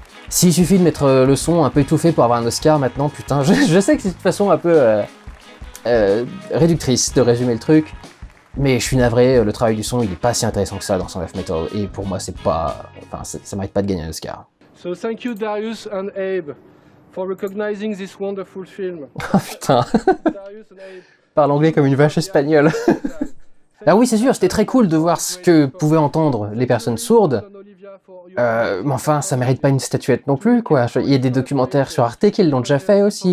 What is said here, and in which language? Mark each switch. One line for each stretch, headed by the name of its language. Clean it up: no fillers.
French: S'il suffit de mettre le son un peu étouffé pour avoir un Oscar maintenant, putain, je sais que c'est de toute façon un peu réductrice de résumer le truc, mais je suis navré, le travail du son, il est pas si intéressant que ça dans Sound of Metal, et pour moi, c'est pas... Enfin, ça mérite pas de gagner un Oscar.
English: So thank you Darius and Abe for recognizing this wonderful film.
French: Oh putain. Parle anglais comme une vache espagnole. Ah oui, c'est sûr, c'était très cool de voir ce que pouvaient entendre les personnes sourdes. Mais enfin, ça mérite pas une statuette non plus, quoi. Il y a des documentaires sur Arte qui l'ont déjà fait aussi.